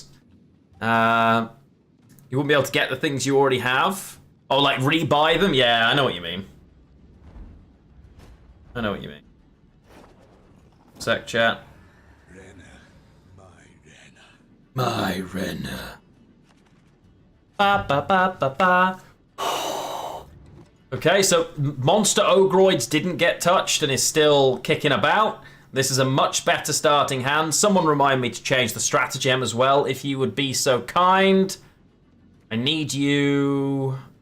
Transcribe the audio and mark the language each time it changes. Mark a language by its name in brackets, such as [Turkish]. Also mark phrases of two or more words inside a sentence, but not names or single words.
[English] You wouldn't be able to get the things you already have? Oh, like rebuy them? Yeah, I know what you mean. I know what you mean. Sec chat. My Renner. Ba ba ba ba ba. Okay, so Monster Ogroids didn't get touched and is still kicking about. This is a much better starting hand. Someone remind me to change the stratagem as well, if you would be so kind. I need you...